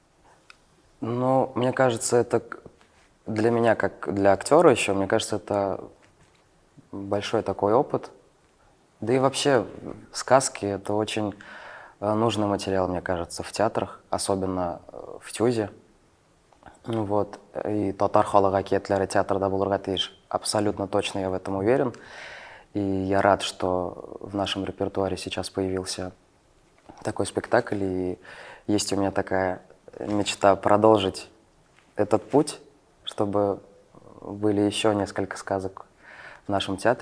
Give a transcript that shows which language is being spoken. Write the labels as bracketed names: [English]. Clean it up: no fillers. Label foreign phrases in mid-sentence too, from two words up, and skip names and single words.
[Russian] Ну, мне кажется, это для меня, как для актера еще, мне кажется, это большой такой опыт. Да и вообще сказки — это очень нужный материал, мне кажется, в театрах, особенно в ТЮЗе. Ну вот. [Tatar] И татар халык әкиятләре театрда булырга тиеш. [Russian] Абсолютно точно я в этом уверен. И я рад, что в нашем репертуаре сейчас появился такой спектакль. И есть у меня такая мечта продолжить этот путь, чтобы были еще несколько сказок в нашем театре.